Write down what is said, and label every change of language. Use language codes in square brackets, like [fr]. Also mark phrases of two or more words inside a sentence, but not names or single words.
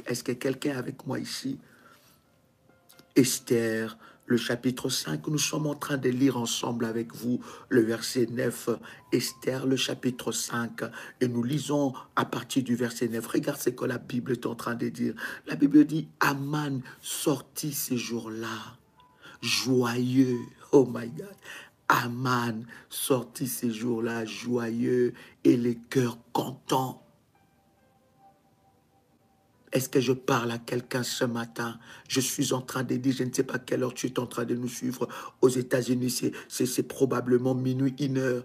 [fr] Est-ce que quelqu'un est avec moi ici? Esther, le chapitre 5, nous sommes en train de lire ensemble avec vous le verset 9, Esther, le chapitre 5, et nous lisons à partir du verset 9. Regarde ce que la Bible est en train de dire. La Bible dit, Aman sortit ces jours-là, joyeux, [en] oh my God. [fr] Aman sortit ces jours-là, joyeux, et les cœurs contents. Est-ce que je parle à quelqu'un ce matin? Je suis en train de dire, je ne sais pas quelle heure tu es en train de nous suivre. Aux États-Unis, c'est probablement minuit, 1 heure.